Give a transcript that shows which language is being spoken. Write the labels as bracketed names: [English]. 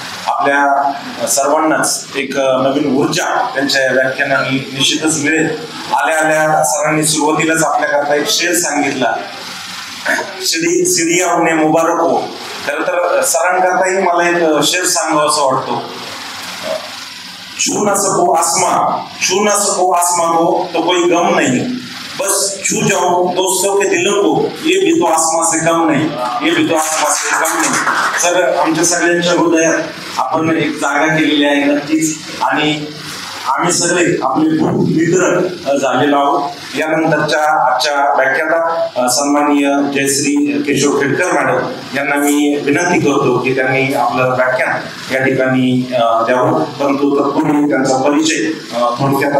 [Marathi] आपल्या सर्वांनाच एक नवीन ऊर्जा त्यांच्या व्याख्यानाने निश्चितच मिळेल. आल्या आल्या सरांनी सुरुवातीलाच आपल्याकरता एक शेर सांगितला, [Hindi] सीढ़ियां उन्हें मुबारक हो. [Marathi] खरं तर सरांकरताही मला एक शेर सांगावं असं वाटतो. [Hindi] छू न सको आसमां, छू न सको आसमां को तो कोई गम नहीं, बस छू जाओ दोस्तों के दिलों को, ये भी तो आसमां से कम नहीं, ये भी तो आसमां से कम नहीं. [Marathi] सर, आमच्या सगळ्यांच्या हृदयात आपण एक जागा केलेली आहे नक्कीच, आणि आम्ही सगळे आपले मित्र झालेलो आहोत. यानंतरच्या आजच्या व्याख्यानात सन्माननीय जयश्री केशव खेडकर मॅडम यांना मी विनंती करतो की त्यांनी आपलं व्याख्यान या ठिकाणी द्यावं. परंतु तत्पूर्वी त्यांचा परिचय थोडक्यात